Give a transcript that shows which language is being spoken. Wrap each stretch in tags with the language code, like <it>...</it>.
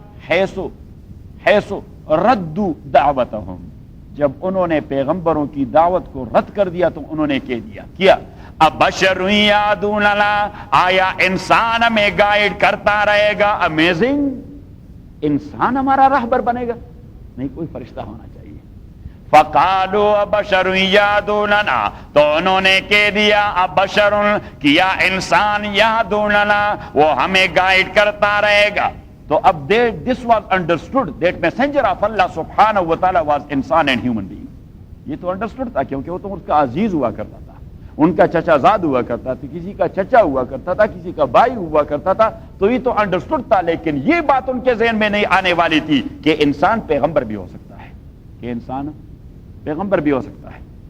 <ur>حیث ردو دعوتہم، جب انہوں نے پیغمبروں کی دعوت کو رد کر دیا تو انہوں نے کہہ دیا، کیا،</ur> <ar>ابشر یادوننا،</ar> <ur>آیا انسان ہمیں گائیڈ کرتا رہے گا، امیزنگ، انسان ہمارا راہبر بنے گا، نہیں کوئی فرشتہ ہونا چاہیے.</ur> <ar>فَقَالُوا أَبَشَرٌ يَهْدُونَنَا,</ar> <ur>تو انہوں نے کہہ دیا ابشر, کیا انسان, یہدوننا, وہ ہمیں گائیڈ کرتا رہے گا. تو اب</ur> <en>this was understood that messenger of Allah subhanahu wa ta'ala was insan and human being.</en> <ur>یہ تو انڈرسٹوڈ تھا کیونکہ وہ تو اس کا عزیز ہوا کرتا تھا, ان کا چچا زاد ہوا کرتا تھا, کسی کا چچا ہوا کرتا تھا, کسی کا بھائی ہوا کرتا تھا, تو یہ تو انڈرسٹوڈ تھا. لیکن یہ بات ان کے ذہن میں نہیں آنے والی تھی کہ انسان پیغمبر بھی ہو سکتا ہے, کہ انسان پیغمبر بھی ہو سکتا ہے.</ur>